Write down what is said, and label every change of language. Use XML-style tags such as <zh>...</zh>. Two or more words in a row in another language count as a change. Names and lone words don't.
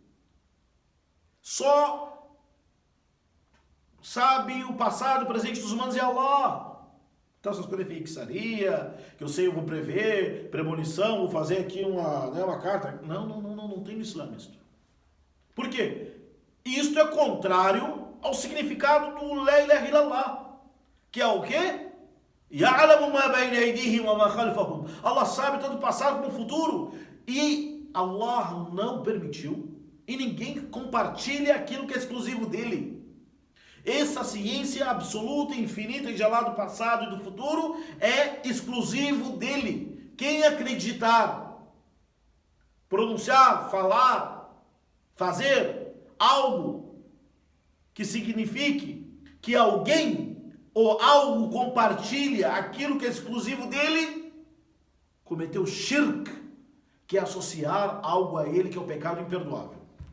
<pt>Só sabe o passado, o presente dos humanos é Allah. Então essas coisas de feitiçaria, que eu sei, eu vou prever, premonição, vou fazer aqui uma carta. Não tem no Islã isto. Por quê? Isto é contrário ao significado do</pt> <ar>لا إله إلا الله.</ar> <pt>Que é o quê?</pt> <ar>يَعْلَمُ مَا بَيْنَ أَيْدِيهِمْ وَمَا خَلْفَهُمْ.</ar> <pt>Allah sabe tanto o passado como o futuro. E Allah não permitiu. E ninguém compartilha aquilo que é exclusivo dele. Essa ciência absoluta, infinita de Allah do passado e do futuro é exclusivo dele. Quem acreditar, pronunciar, falar, fazer algo que signifique que alguém ou algo compartilha aquilo que é exclusivo dele, cometeu shirk, que é associar algo a ele, que é o pecado imperdoável.</pt>